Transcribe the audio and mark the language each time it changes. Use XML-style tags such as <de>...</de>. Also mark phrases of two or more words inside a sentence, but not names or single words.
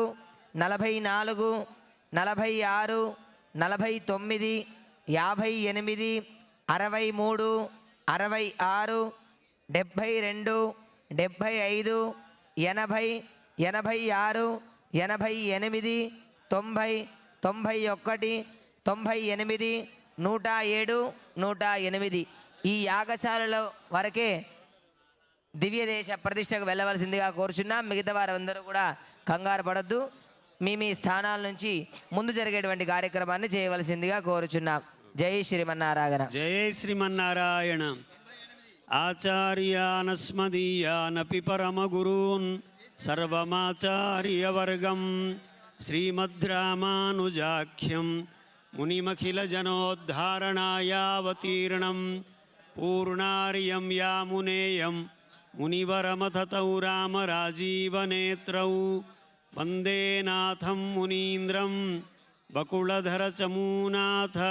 <te>44 46 49 58 63 66 72 75 80 86 88 90 91 98 107 108 ఈ యాగశాలలో వరకే దివ్య దేశ ప్రతిష్టకు వెళ్ళవలసిందిగా కోరుచున్నాం. మిగతా వారందరూ కూడా కంగారు పడద్దు. మీ మీ స్థానాల నుంచి ముందు జరిగేటువంటి కార్యక్రమాన్ని చేయవలసిందిగా కోరుచున్నాం. జై శ్రీమన్నారాయణ.</te> <sa>जय श्रीमन्नारायण। आचार्यानस्मदीयानपि परमगुरून् सर्वमाचार्यवर्गं श्रीमद्रामानुजाख्यं मुनिमखिलजनोद्धारणायावतीर्णं पूर्णार्यं यामुनेयं मुनिवरमथतौ रामराजीवनेत्रौ वन्दे नाथं मुनीन्द्रं बकुळधरचमूनाथ</sa>